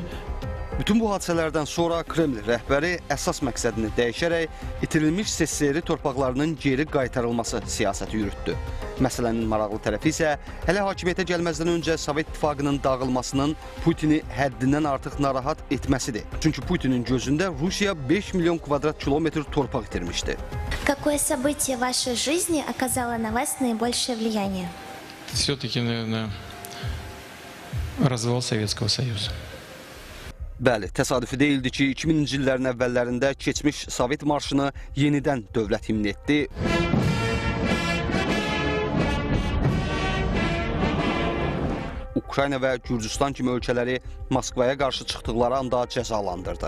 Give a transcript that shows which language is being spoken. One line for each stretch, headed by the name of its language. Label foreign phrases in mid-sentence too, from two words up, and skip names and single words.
Azerbaijani: Bütün bu hadisələrdən sonra Kreml rəhbəri əsas məqsədini dəyişərək itirilmiş SSR torpaqlarının geri qaytarılması siyasəti yürütdü. Məsələnin maraqlı tərəfi isə hələ hakimiyyətə gəlməzdən öncə Sovet İttifaqının dağılmasının Putini həddindən artıq narahat etməsidir. Çünki Putinin gözündə Rusiya 5 milyon kvadrat kilometr torpaq itirmişdi.
Russian: Какое событие в вашей жизни оказало на вас наибольшее влияние? Все-таки, наверное, развал Советского Союза.
Azerbaijani: Bəli, təsadüfi deyildi ki, 2000-ci illərin əvvəllərində keçmiş Sovet marşını yenidən dövlət himn etdi. Ukrayna və Gürcüstan kimi ölkələri Moskvaya qarşı çıxdıqları anda cəzalandırdı.